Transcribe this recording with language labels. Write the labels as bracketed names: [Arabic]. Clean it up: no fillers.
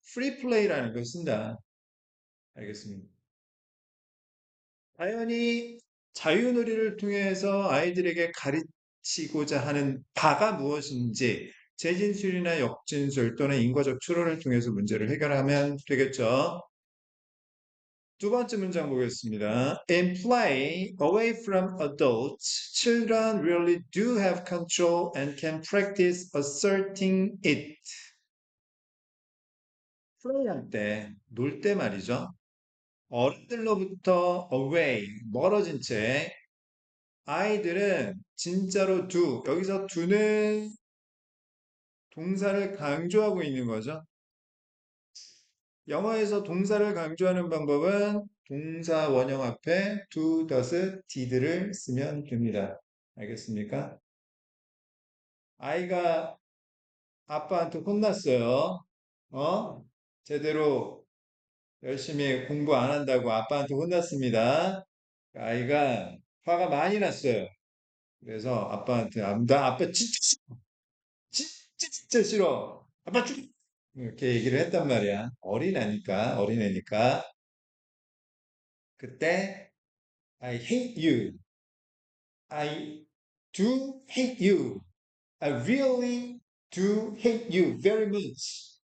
[Korean] 프리 플레이라는 걸 쓴다. 알겠습니다. 자연이 자유놀이를 통해서 아이들에게 가르치고자 하는 바가 무엇인지 재진술이나 역진술 또는 인과적 추론을 통해서 문제를 해결하면 되겠죠. 두 번째 문장 보겠습니다. [English] In play, away from adults, children really do have control and can practice asserting it. [Korean] 플레이할 때, 놀 때 말이죠. 어른들로부터 away, 멀어진 채 아이들은 진짜로 do, 여기서 do는 동사를 강조하고 있는 거죠. 영어에서 동사를 강조하는 방법은 동사 원형 앞에 do, does, did를 쓰면 됩니다. 알겠습니까? 아이가 아빠한테 혼났어요. 어? 제대로 열심히 공부 안 한다고 아빠한테 혼났습니다. 아이가 화가 많이 났어요. 그래서 아빠한테 나 아빠 진짜 싫어. 진짜 싫어. 아빠 죽 이렇게 얘기를 했단 말이야. 어린애니까. [English] 그때 I hate you. I do hate you. I really do hate you very much.